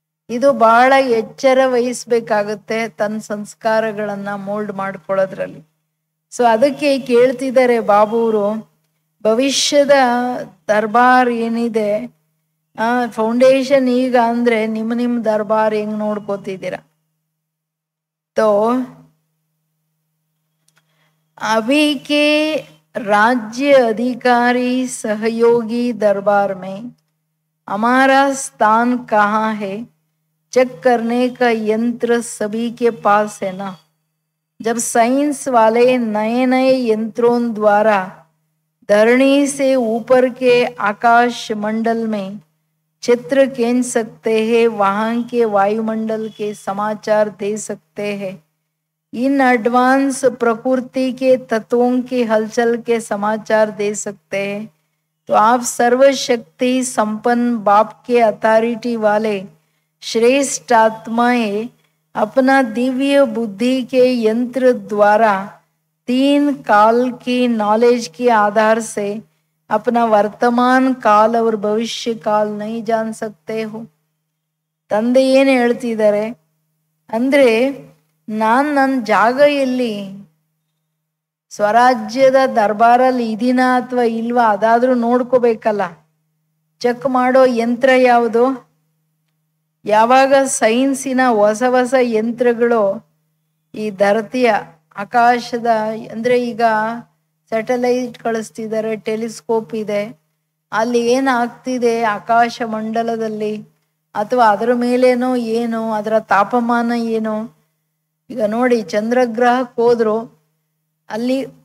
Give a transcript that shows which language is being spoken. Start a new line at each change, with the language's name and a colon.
Kannada: ಇದು ಬಹಳ ಎಚ್ಚರ ವಹಿಸ್ಬೇಕಾಗುತ್ತೆ ತನ್ನ ಸಂಸ್ಕಾರಗಳನ್ನ ಮೋಲ್ಡ್ ಮಾಡ್ಕೊಳ್ಳೋದ್ರಲ್ಲಿ. ಸೊ ಅದಕ್ಕೆ ಕೇಳ್ತಿದ್ದಾರೆ ಬಾಬೂರು, ಭವಿಷ್ಯದ ದರ್ಬಾರ್ ಏನಿದೆ ಫೌಂಡೇಶನ್ ಈಗ ಅಂದ್ರೆ ನಿಮ್ಮ ದರ್ಬಾರ್ ಹೆಂಗ್ ನೋಡ್ಕೋತಿದ್ದೀರ.
Hindi: तो अभी के राज्य अधिकारी सहयोगी दरबार में हमारा स्थान कहाँ है, चेक करने का यंत्र सभी के पास है ना. जब साइंस वाले नए नए यंत्रों द्वारा धरणी से ऊपर के आकाश मंडल में चित्र खींच सकते हैं, वहाँ के वायुमंडल के समाचार दे सकते हैं, इन एडवांस प्रकृति के तत्वों की हलचल के समाचार दे सकते हैं, तो आप सर्वशक्ति संपन्न बाप के अथॉरिटी वाले श्रेष्ठ आत्माएं अपना दिव्य बुद्धि के यंत्र द्वारा 3 काल की नॉलेज के आधार से अपना वर्तमान काल और भविष्य काल नहीं जान सकते हो.
Kannada: ತಂದೆ ಏನು ಹೇಳ್ತಿದ್ದಾರೆ ಅಂದ್ರೆ, ನನ್ನ ಜಾಗ ಎಲ್ಲಿ, ಸ್ವರಾಜ್ಯದ ದರ್ಬಾರಲ್ಲಿ ಇದೀನ ಅಥವಾ ಇಲ್ವಾ ಅದಾದ್ರೂ ನೋಡ್ಕೋಬೇಕಲ್ಲ. ಚೆಕ್ ಮಾಡೋ ಯಂತ್ರ ಯಾವುದು? ಯಾವಾಗ ಸೈನ್ಸಿನ ಹೊಸ ಹೊಸ ಯಂತ್ರಗಳು ಈ ಧರತಿಯ ಆಕಾಶದ, ಅಂದ್ರೆ ಈಗ ಸ್ಯಾಟಲೈಟ್ ಕಳಿಸ್ತಿದ್ದಾರೆ, ಟೆಲಿಸ್ಕೋಪ್ ಇದೆ, ಅಲ್ಲಿ ಏನಾಗ್ತಿದೆ ಆಕಾಶ ಮಂಡಲದಲ್ಲಿ ಅಥವಾ ಅದರ ಮೇಲೇನೋ ಏನು, ಅದರ ತಾಪಮಾನ ಏನು. ಈಗ ನೋಡಿ ಚಂದ್ರಗ್ರಹಕ್ಕೆ ಹೋದ್ರು ಅಲ್ಲಿ